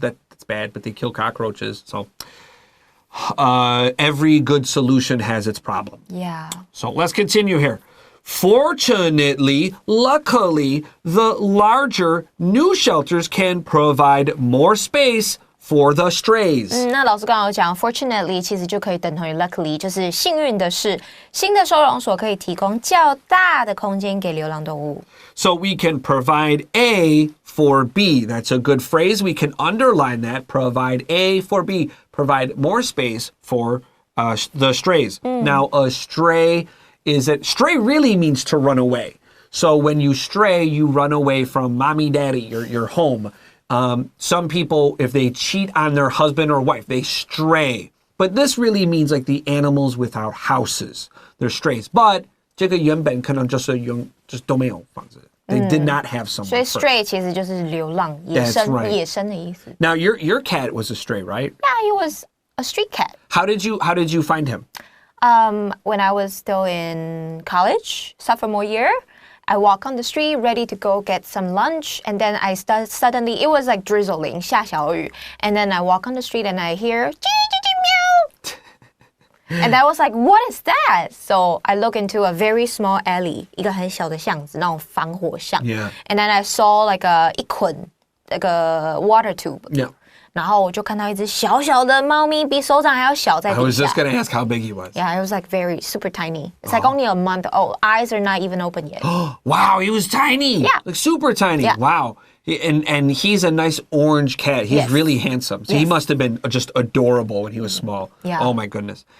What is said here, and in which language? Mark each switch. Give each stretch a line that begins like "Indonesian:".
English: That's bad, but they kill cockroaches. So every good solution has its problem. Yeah. So let's continue here. Fortunately, luckily, the larger new shelters can provide more space for the strays.
Chinese: 那老师刚刚有讲 fortunately 其实就可以等同于 luckily 就是幸运的是新的收容所可以提供较大的空间给流浪动物
English: So we can provide A for B. That's a good phrase. We can underline that. Provide A for B. Provide more space for the strays. Now, a stray really means to run away. So when you stray, you run away from mommy, daddy, your home. Some people, if they cheat on their husband or wife, they stray. But this really means like the animals without houses. They're strays.
Chinese: But 这个原本可能就是都没有房子.
English: They did not have someone.
Chinese: 所以 stray 其实就是流浪野生
English: That's right.
Chinese: 野生的意思
English: Now your cat was a stray, right? Yeah, he was a street cat. How did you find him? When I was still in college, sophomore year, I walk on the street ready to go get some lunch, and then I suddenly, it was like drizzling,
Chinese: 下小雨,
English: and then I walk on the street and I hear, meow. And I was like, what is that? So I look into a very small alley,
Chinese: 一个很小的巷子，那种防火巷.
English: Yeah. And then I saw like
Chinese: 一捆
English: like a water tube. Yeah.
Chinese: 然后我就看到一只小小的猫咪，比手掌还要小在底下。
English: I was just going to ask how big he was. Yeah, it was like very super tiny. It's like only a month old. Eyes are not even open yet. Wow, he was tiny. Yeah. Like super tiny. Yeah. Wow. And he's a nice orange cat. He's Yes. really handsome. So he must have been just adorable when he was small. Yeah. Oh my goodness.